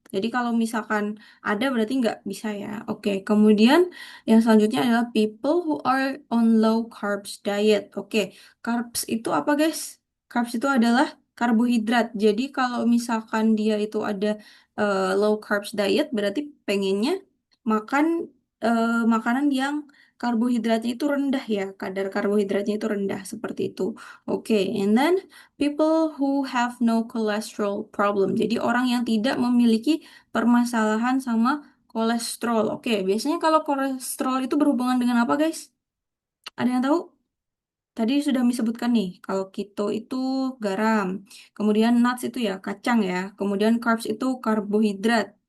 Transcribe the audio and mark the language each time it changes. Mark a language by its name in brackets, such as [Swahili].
[Indonesian] Jadi kalau misalkan ada berarti nggak bisa ya. Oke, kemudian yang selanjutnya adalah [English] people who are on low carbs diet. [Indonesian] Oke, carbs itu apa guys? Carbs itu adalah karbohidrat. Jadi kalau misalkan dia itu ada low carbs diet, berarti pengennya makan makanan yang karbohidratnya itu rendah ya, kadar karbohidratnya itu rendah seperti itu. [English] Oke, and then people who have no cholesterol problem. [Indonesian] Jadi orang yang tidak memiliki permasalahan sama kolesterol. Oke, biasanya kalau kolesterol itu berhubungan dengan apa, guys? Ada yang tahu? Tadi sudah disebutkan nih, kalau keto itu garam, kemudian nuts itu ya kacang ya, kemudian carbs itu karbohidrat.